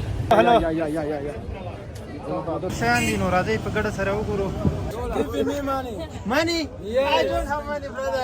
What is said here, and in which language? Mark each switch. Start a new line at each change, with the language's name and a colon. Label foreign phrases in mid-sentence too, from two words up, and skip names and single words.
Pashto: هلو شان دي نو راځي په ګډه سره وګورو.
English: Give me money. Money? Yeah. I don't have money, brother.